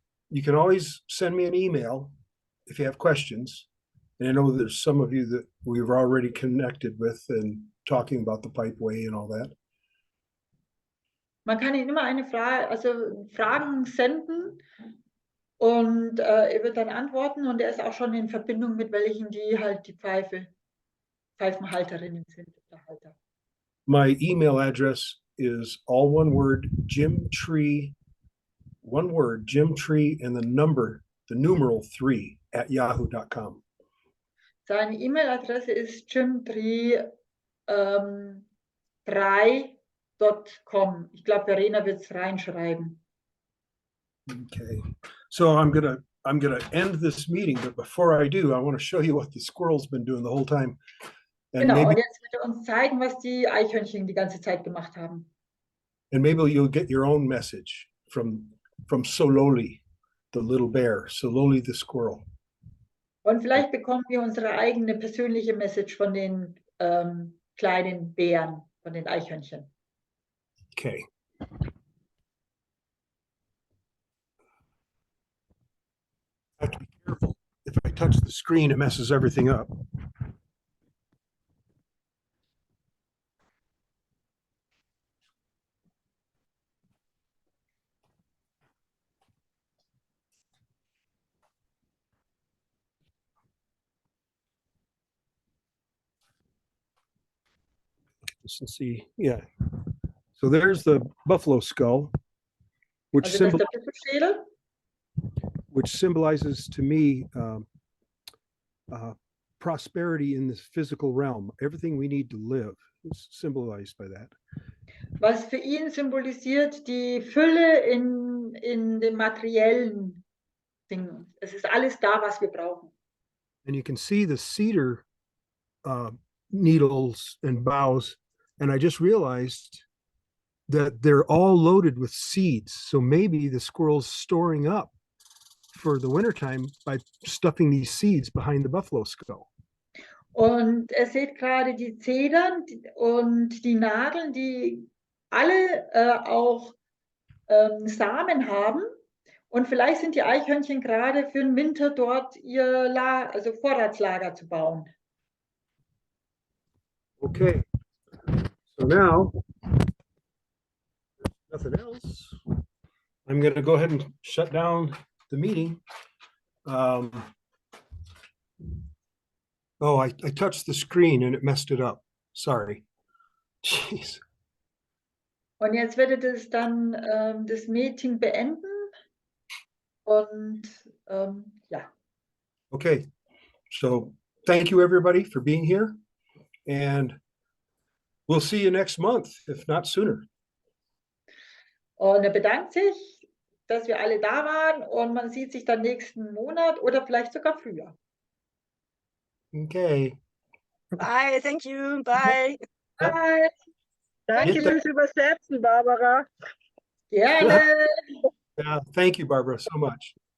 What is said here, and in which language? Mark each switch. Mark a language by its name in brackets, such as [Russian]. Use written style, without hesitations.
[English] You can always send me an email if you have questions. And I know there's some of you that we've already connected with and talking about the pipe way and all that. [German] Man kann ihm immer eine Frage, also Fragen senden und er wird dann antworten und er ist auch schon in Verbindung mit welchen, die halt die Pfeifenhalterinnen sind. Halter. [English] My email address is all one word, Jimtree, one word, Jimtree, and the numeral 3 at yahoo.com. [German] Seine E-Mail-Adresse ist jim3.com. Ich glaube, Verena wird es reinschreiben. [English] Okay, so I'm gonna end this meeting, but before I do, I want to show you what the squirrel's been doing the whole time. And [German] Genau, [English] maybe, [German] und jetzt wird er uns zeigen, was die Eichhörnchen die ganze Zeit gemacht haben. [English] and maybe you'll get your own message from Sololi, the little bear, Sololi the squirrel. [German] Und vielleicht bekommen wir unsere eigene persönliche Message von den kleinen Bären, von den Eichhörnchen. [English] Okay. I have to be careful. If I touch the screen, it messes everything up. Let's see. Yeah. So there's the buffalo skull, which [German] Also das ist der Büffelschädel. [English] which symbolizes to me prosperity in this physical realm. Everything we need to live is symbolized by that. [German] Was für ihn symbolisiert die Fülle in den materiellen Dingen. Es ist alles da, was wir brauchen. [English] And you can see the cedar needles and boughs. And I just realized that they're all loaded with seeds. So maybe the squirrel's storing up for the wintertime by stuffing these seeds behind the buffalo skull. [German] Und er seht gerade die Zedern und die Nadeln, die alle auch Samen haben. Und vielleicht sind die Eichhörnchen gerade für den Winter dort ihr also Vorratslager zu bauen. [English] Okay, so now, nothing else. I'm going to go ahead and shut down the meeting. Oh, I touched the screen and it messed it up. Sorry. Jeez. [German] Und jetzt werdet ihr dann das Meeting beenden. Und ja. [English] Okay, so thank you everybody for being here. And we'll see you next month, if not sooner. [German] Und er bedankt sich, dass wir alle da waren und man sieht sich dann nächsten Monat oder vielleicht sogar früher. [English] Okay. Bye, thank you, bye. Bye. [German] Danke fürs Übersetzen, Barbara. Gerne. [English] Yeah, thank you, Barbara, so much.